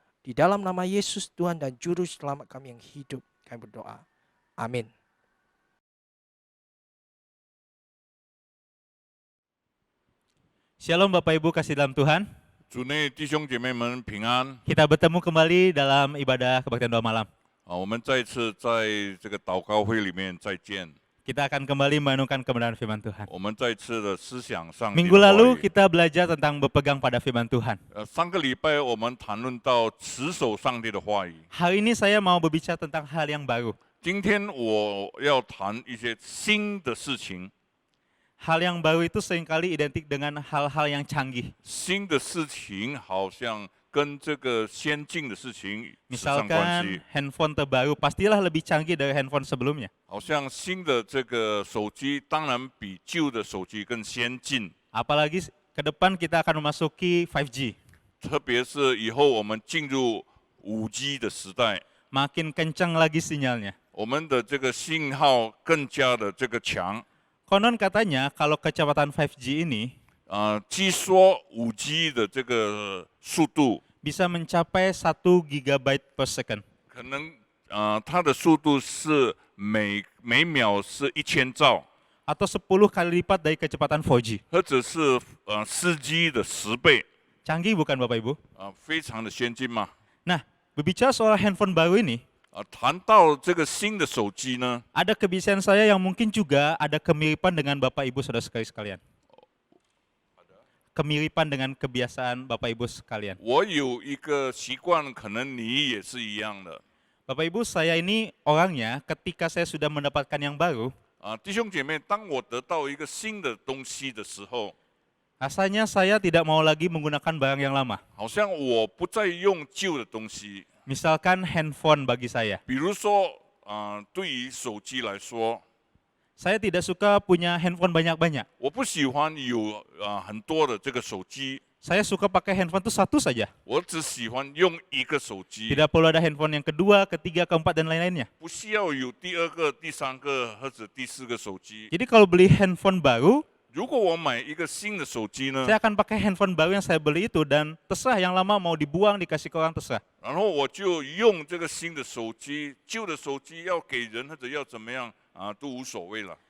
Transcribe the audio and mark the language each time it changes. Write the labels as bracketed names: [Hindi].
[Indonesian] Di dalam nama Yesus Tuhan dan Juru Selamat kami yang hidup, kami berdoa. Amin. Shalom Bapak Ibu kasih dalam Tuhan. [Chinese] 主内弟兄姐妹们平安 [Indonesian] Kita bertemu kembali dalam ibadah kebaktian doa malam. [Chinese] 我们再次在这个祷告会里面再见。 [Indonesian] Kita akan kembali merenungkan kebenaran firman Tuhan. [Chinese] 我们再次的思想上帝 [Indonesian] Minggu [Chinese] 的话 [Indonesian] lalu [Chinese] 语 [Indonesian] kita belajar tentang berpegang pada firman Tuhan. [Chinese] 上个礼拜我们谈论到持守上帝的话语。 [Indonesian] Hari ini saya mau berbicara tentang hal yang baru. [Chinese] 今天我要谈一些新的事情。 [Indonesian] Hal yang baru itu seringkali identik dengan hal-hal yang canggih. [Chinese] 新的事情好像跟这个先进的事情扯上关系。 [Indonesian] Misalkan handphone terbaru pastilah lebih canggih dari handphone sebelumnya. [Chinese] 好像新的这个手机当然比旧的手机更先进。 [Indonesian] Apalagi ke depan kita akan memasuki 5G. [Chinese] 特别是以后我们进入5G 的时代。 [Indonesian] Makin kencang lagi sinyalnya. [Chinese] 我们的这个信号更加的这个强 [Indonesian] Konon katanya kalau kecepatan 5G ini [Chinese] 据说5G 的这个速度 [Indonesian] bisa mencapai 1 GB per second. [Chinese] 可能它的速度是每秒是1000兆， [Indonesian] Atau 10 kali lipat dari kecepatan 4G. [Chinese] 或者是4G 的10倍 [Indonesian] Canggih bukan Bapak Ibu? [Chinese] 非常的先进嘛。 [Indonesian] Nah, berbicara soal handphone baru ini, [Chinese] 谈到这个新的手机呢， [Indonesian] ada kebiasaan saya yang mungkin juga ada kemiripan dengan Bapak Ibu saudara sekalian. Kemiripan dengan kebiasaan Bapak Ibu sekalian. [Chinese] 我有一个习惯，可能你也是一样的。 [Indonesian] Bapak Ibu, saya ini orangnya ketika saya sudah mendapatkan yang baru, [Chinese] 弟兄姐妹，当我得到一个新的东西的时候， [Indonesian] rasanya saya tidak mau lagi menggunakan barang yang lama. [Chinese] 好像我不再用旧的东西。 [Indonesian] Misalkan handphone bagi saya. [Chinese] 比如说，对于手机来说， [Indonesian] Saya tidak suka punya handphone banyak-banyak. [Chinese] 我不喜欢有很多的这个手机， [Indonesian] Saya suka pakai handphone itu satu saja. [Chinese] 我只喜欢用一个手机， [Indonesian] Tidak perlu ada handphone yang kedua, ketiga, keempat, dan lain-lainnya. [Chinese] 不需要有第二个、第三个或者第四个手机。 [Indonesian] Jadi kalau beli handphone baru, [Chinese] 如果我买一个新的手机呢， [Indonesian] saya akan pakai handphone baru yang saya beli itu dan terserah yang lama mau dibuang, dikasih ke orang, terserah. [Chinese] 然后我就用这个新的手机，旧的手机要给人或者要怎么样都无所谓了，